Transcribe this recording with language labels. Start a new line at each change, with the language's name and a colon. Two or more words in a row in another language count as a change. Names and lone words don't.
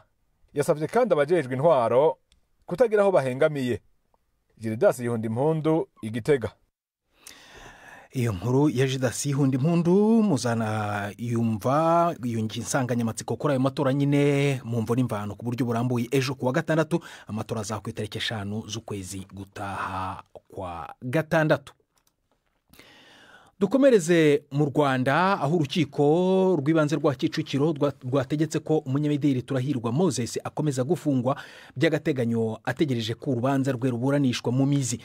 Rundi: Yasavye kandi abajejwe intwaro kutagira aho bahengamiye. Gildas Yihundimpundu Igitega. Iyo nkuru ya Gildas Yihundimpundu muzana yumva iyo nsanganyamatsiko kuri ayo matora nyine mu mvo n'imvano ku buryo burambuye ejo kuwa gatandatu amatora azakwa itariki 5 z'ukwezi gutaha kwa gatandatu.
Kinyarwanda: Dukomereze mu Rwanda aho urukiko rw'ibanze rwa Kicukiro rwategetse ko umunyamideli Turahirwa Moses akomeza gufungwa by'agateganyo ategereje ko urubanza rwe ruburanishwa mu mizi.